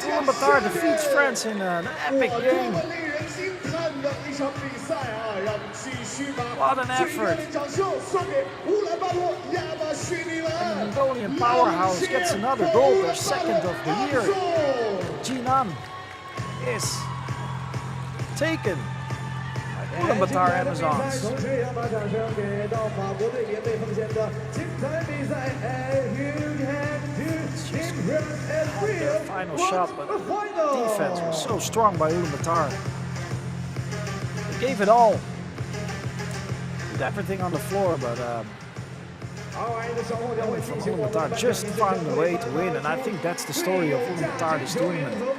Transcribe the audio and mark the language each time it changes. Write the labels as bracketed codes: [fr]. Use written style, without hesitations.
[en] Ulaanbaatar defeats France in an epic game. [zh] 令人惊叹的一场比赛啊！让我们继续把 [en] What an effort. [zh] 最热烈的掌声送给乌兰巴托亚马逊女篮。 [en] Mongolian powerhouse gets another goal, their second of the year. Jinan is taken by Ulaanbaatar Amazons. [zh] 同时也要把掌声给到法国队联队奉献的精彩比赛。 [en] And you have to impress and real Final shot, but the defense was so strong by Ulaanbaatar. They gave it all. Did everything on the floor, but Ulaanbaatar just found a way to win, and I think that's the story of Ulaanbaatar this tournament.